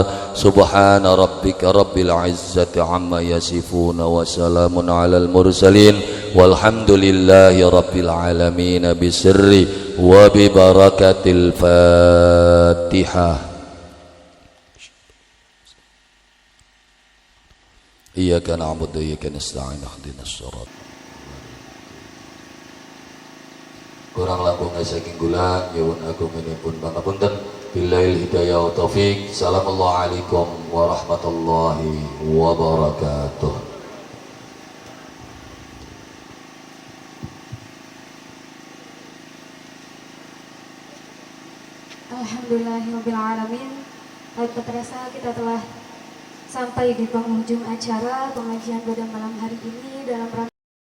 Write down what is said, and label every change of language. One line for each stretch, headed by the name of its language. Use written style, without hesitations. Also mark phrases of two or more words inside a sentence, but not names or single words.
Arabic: سبحان ربك رب العزة عما يصفون وسلام على المرسلين والحمد لله رب العالمين بسر وببركة الفاتحة. إياك نعبد وإياك نستعين اهدنا الصراط.
Javanese: Kurang langkung saking kula nyuwun agung pun pangapunten.
Arabic: بالله هداية وتوفيق. السلام عليكم ورحمة الله وبركاته. الحمد لله رب العالمين.
Indonesian: Baik pemirsa, kita telah sampai di penghujung acara pengajian pada malam hari ini dalam rangka